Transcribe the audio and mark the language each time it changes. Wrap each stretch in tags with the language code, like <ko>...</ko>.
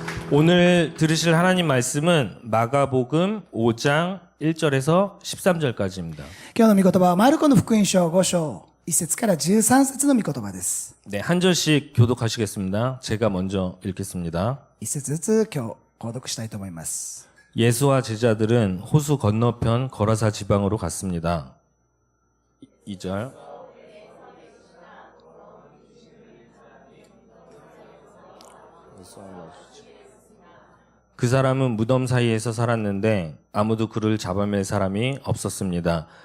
<ko>오늘 들으실 하나님 말씀은 마가복음 5장 1절에서 13절까지입니다.</ko> <ja>今日の御言葉はマルコの福音書5章1節から13節の御言葉です。</ja> <ko>네, 한 절씩 교독하시겠습니다. 제가 먼저 읽겠습니다.</ko> <ja>一節ずつ今日購読したいと思います。</ja> <ko>예수와 제자들은 호수 건너편 거라사 지방으로 갔습니다. 2절. 그 사람은 무덤 사이에서 살았는데 아무도 그를 잡아맬 사람이 없었습니다.</ko>